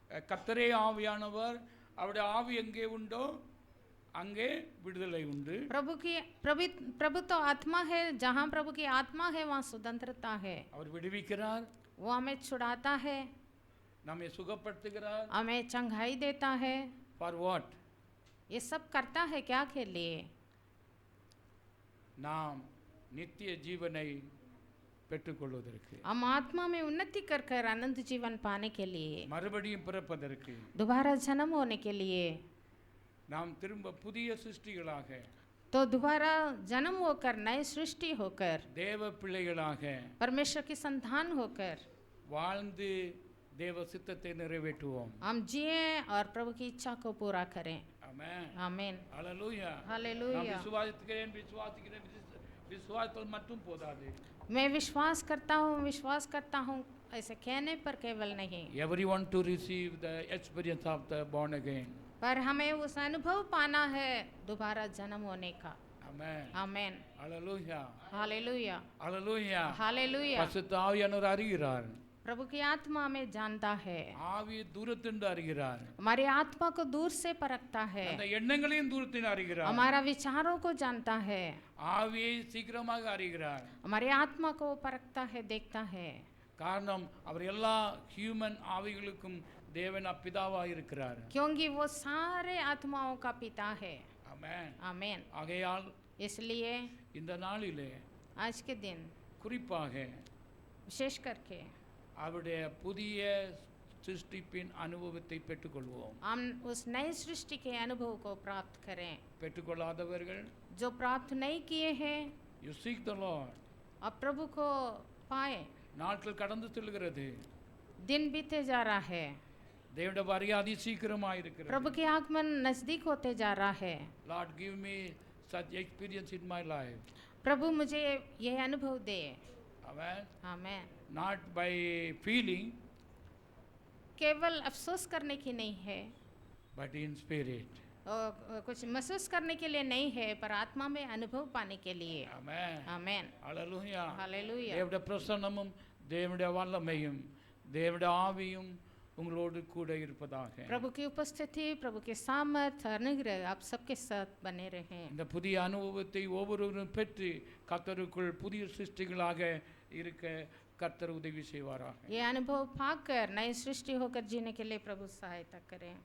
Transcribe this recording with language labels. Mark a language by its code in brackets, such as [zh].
[ta] கர்த்தரே ஆவியானவர், அவருடைய ஆவி எங்கே உண்டோ அங்கே விடுதலை உண்டு. [hi] प्रभु तो आत्मा है, जहाँ प्रभु की आत्मा है वहाँ स्वतंत्रता है. [ta] அவர் விடுவிக்கிறார், [hi] वो हमें छुड़ाता है, [ta] நம்மை சுகப்படுத்துகிறார். [hi] हमें चंगाई देता है. [en] For what? [hi] ये सब करता है क्या के लिए? [ta] நாம் நித்திய ஜீவனை பெற்றுக்கொள்வதற்கு, [hi] हम आत्मा में उन्नति कर कर अनंत जीवन पाने के लिए, [ta] மறுபடியும் பிறப்பதற்கு, [hi] दोबारा जन्म होने के लिए, [ta] நாம் திரும்ப புதிய சிருஷ்டிகளாக, [hi] तो दोबारा जन्म होकर नए सृष्टि होकर [ta] தேவ பிள்ளைகளாக [hi] परमेश्वर की संतान होकर [ta] வாழ்ந்து தேவ சித்தத்தை நிறைவேற்றுவோம். [hi] हम जिए और प्रभु की इच्छा को पूरा करें. [ta] ஆமென். [hi] आमीन. ஹalleluya. हालेलुया. [ta] நான் விசுவாசிக்கிறேன் விசுவாசத்தால் மட்டும் போதாது. [hi] मैं विश्वास करता हूँ ऐसे कहने पर केवल नहीं, [en] Everyone to receive the experience of the born again. [hi] पर हमें उस अनुभव पाना है दोबारा जन्म होने का. [en] Amen. [hi] आमीन. [en] Hallelujah. [hi] हालेलुया. [en] Hallelujah. [hi] हालेलुया. [ta] பரிசுத்த ஆவியானவர் அறிகிறார். [hi] प्रभु की आत्मा में जानता है, [ta] ஆவி தூரத்திலிருந்து அறிகிறார். [hi] हमारी आत्मा को दूर से परखता है, [ta] அந்த எண்ணங்களையும் தூரத்தில் அறிகிறார். [hi] हमारा विचारों को जानता है, [ta] ஆவியை சீக்கிரமாக அறிகிறார். [hi] हमारी आत्मा को परखता है, देखता है. [ta] காரணம் அவர் எல்லா ஹியூமன் ஆவிகளுக்கும் தேவன் பிதாவாக இருக்கிறார். [hi] क्योंकि वो सारे आत्माओं का पिता है. [ta] ஆமென். [hi] आमीन. [ta] ஆகையால் [hi] इसलिए [ta] இந்த நாளிலே [hi] आज के दिन [ta] குறிப்பாக [hi] विशेष करके [ta] அவருடைய புதிய சிருஷ்டிப்பின் அனுபவத்தை பெற்றுக்கொள்வோம். [hi] हम उस नई सृष्टि के अनुभव को प्राप्त करें. [ta] பெற்றுக்கொள்ளாதவர்கள், [hi] जो प्राप्त नहीं किए हैं, [en] you seek the Lord. [hi] अब प्रभु को पाए. [ta] நாட்கள் கடந்து செல்கிறது. [hi] दिन बीते जा रहा है, [ta] தேவனுடைய வருகை சீக்கிரமாக இருக்கிறது. [hi] प्रभु के आगमन नजदीक होते जा रहा है. [en] Lord, give me such experience in my life. [hi] प्रभु मुझे यह अनुभव दे. [en] Amen. [hi] आमीन. [en] Not by feeling, [hi] केवल अफसोस करने की नहीं है, [en] but in spirit. [hi] और कुछ महसूस करने के लिए नहीं है, पर आत्मा में अनुभव पाने के लिए. [en] Amen. [hi] आमीन. [en] Hallelujah. [hi] हालेलुया. [ta] தேவனுடைய பிரசன்னமும் தேவனுடைய வல்லமையும் தேவனுடைய ஆவியும் உங்களோடு கூட இருப்பதாக. [hi] प्रभु की उपस्थिति, प्रभु के सामर्थ, अनुग्रह आप सबके साथ बने रहें. [ta] இந்த புதிய அனுபவத்தை ஒவ்வொருவரும் பெற்று கர்த்தருக்குள் புதிய சிருஷ்டிகளாக இருக்க கர்த்தர் உதவி செய்வாராக. [hi] ये अनुभव पाकर नई सृष्टि होकर जीने के लिए प्रभु सहायता करें.